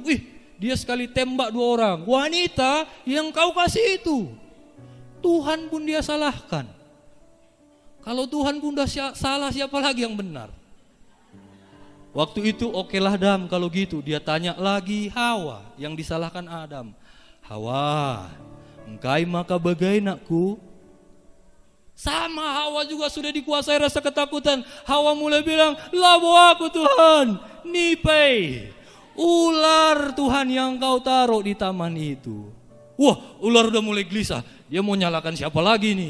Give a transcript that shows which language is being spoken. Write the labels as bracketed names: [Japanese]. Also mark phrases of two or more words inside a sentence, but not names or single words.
[Indonesian] Dia sekali tembak 2 orang. Wanita yang kau kasih itu. Tuhan pun dia salahkan. Kalau Tuhan pun udah salah, siapa lagi yang benar? Waktu itu okelah Adam kalau gitu. Dia tanya lagi Hawa yang disalahkan Adam. Hawa, [Batak Karo] engkai maka bagai nakku? [Indonesian] Sama Hawa juga sudah dikuasai rasa ketakutan. Hawa mulai bilang, [Batak Karo] labo aku Tuhan, nipai. [Indonesian] Ular Tuhan yang kau taruh di taman itu. Wah, ular udah mulai gelisah. Dia mau nyalakan siapa lagi nih?